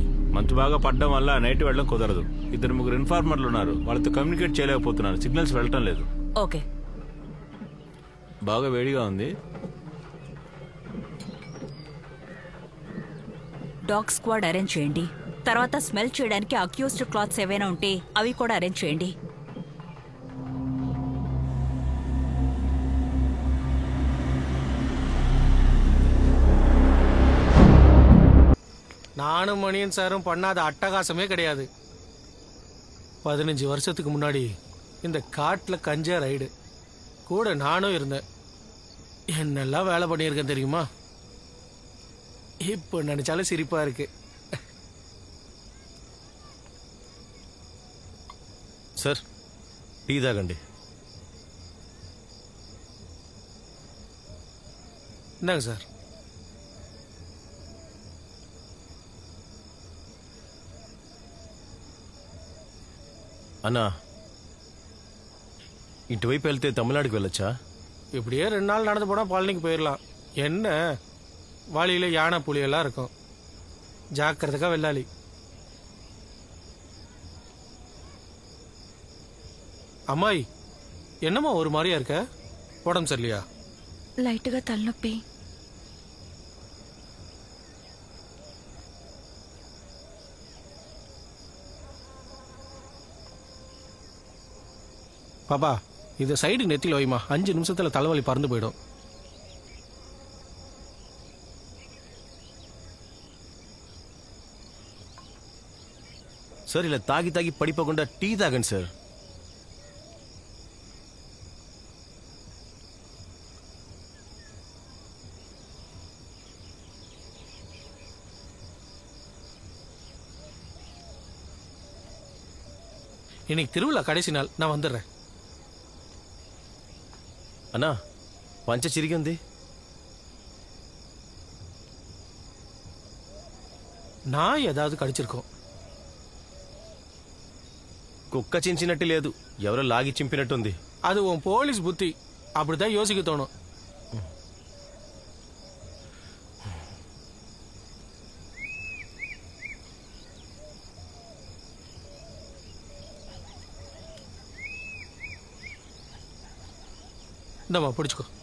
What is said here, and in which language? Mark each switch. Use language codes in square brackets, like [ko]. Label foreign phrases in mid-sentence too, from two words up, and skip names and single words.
[te] మంచు బాగా పడ్డం వల్ల నైట్ వెళ్ళడం కుదరదు. 2-3 ఇన్ఫార్మర్లు ఉన్నారు, వాళ్ళతో కమ్యూనికేట్ చేయలేకపోతున్నారు. సిగ్నల్స్ వెళ్ళటం లేదు. ఓకే. బాగా వేడిగా ఉంది. డాగ్ స్క్వాడ్ అరేంజ్ చేయండి. తర్వాత స్మెల్ చేయడానికి అక్యూస్డ్ క్లాత్స్ ఏవైనా ఉంటే అవి కూడా అరేంజ్ చేయండి. [ta] நானும் மணியன் சாரும் பண்ணாத அட்டகாசமே கிடையாது. 15 வருஷத்துக்கு முன்னாடி இந்த காட்டில் கஞ்சா ரைடு கூட நானும் இருந்தேன். என்னெல்லாம் வேலை பண்ணியிருக்கேன் தெரியுமா? இப்போ நினைச்சாலும் சிரிப்பா இருக்கு. [te] సార్, టీ తాగండి. [ta] இந்தாங்க சார். [te] అన్నా, ఇటువైపు వెళ్తే తమిళనాడుకి వెళ్ళొచ్చా? [ta] இப்படியே 2 நாள் நடந்து போனால் பழனிக்கு போயிடலாம். என்ன வழியில் யானை புலியெல்லாம் இருக்கும். ஜாக்கிரதைக்கா வெள்ளாளி. అమ్మాయి, என்னம்மா ஒரு மாதிரியா இருக்க? உடம்பு சரியில்லையா? [te] లైట్గా తలనొప్పి. [ta] பாப்பா, இதை சைடு நெத்தியில் வைமா. 5 நிமிஷத்துல தலைவலி பறந்து போயிடும். [te] సార్, ఇలా తాగి తాగి పడిపోకుండా టీ తాగండి సార్. [ta] இன்னைக்கு திருவிழா கடைசி நாள், நான் வந்துடுறேன். [te] అన్నా, పంచ చిరిగి ఉంది. [ta] நான் ஏதாவது கடிச்சிருக்கோம். [te] కుక్క చించినట్టు లేదు, ఎవరో లాగి చింపినట్టుంది. [ta] அது உன் போலீஸ் புத்தி. அப்படிதான் யோசிக்க தோணும். இந்தம்மா பிடிச்சுக்கோ.